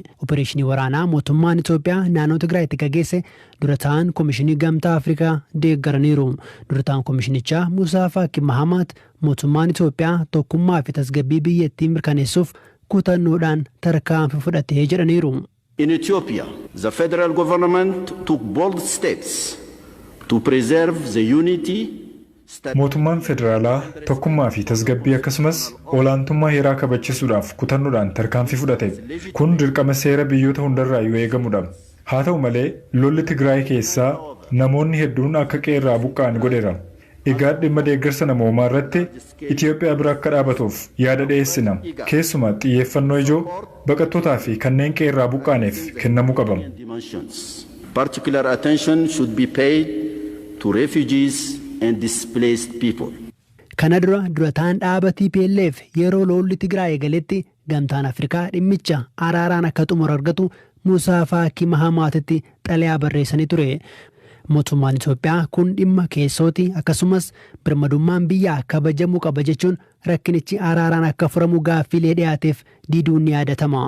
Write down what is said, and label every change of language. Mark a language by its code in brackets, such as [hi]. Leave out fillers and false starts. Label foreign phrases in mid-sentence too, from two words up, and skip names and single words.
[om] Opereeshinii waraanaa mootummaan Itoophiyaa naannoo Tigraayitti gaggeesse dura ta'an Komishinii Gamtaa Afrikaa deeggaraniiru. Dura ta'an komishinichaa Muusaa Faaki Mahamat mootummaan Itoophiyaa tokkummaa fi tasgabbii biyyattii mirkaneessuuf kutannoodhaan tarkaanfii fudhatee jedhaniiru. [en] In Ethiopia, the federal government took bold steps to preserve the unity. [om] Mootummaan federaalaa tokkummaa fi tasgabbii akkasumas olaantummaa heeraa kabachiisuudhaaf kutannoodhaan tarkaanfii fudhate. Kun dirqama seera biyyoota hundarraa yoo eegamudha. Haa ta'u malee lolli Tigraay keessaa namoonni hedduun akka qeerraa buqqa'an godheera. Egaa dhimma deeggarsa namoomaa irratti Itoophiyaa bira akka dhaabatuuf yaada dhiyeessina. Keessumaa xiyyeeffannoo ijoo baqattootaa fi kanneen qeerraa buqqa'aniif kennamuu qaba. [en] Particular attention should be paid to refugees and displaced people. [om] Kana dura ta'an dhaaba TPLF yeroo lolli Tigraay eegaletti gamtaan Afrikaa dhimmicha araaraan akka xumura argatu Muusaa Faaki Mahamatitti xalayaa barreessanii ture. Mootummaan Itoophiyaa kun dhimma keessooti akkasumas birmadummaan biyyaa kabajamuu qaba jechuun rakkinichi araaraan akka furamu gaaffiilee dhiyaateef diduun ni yaadatama.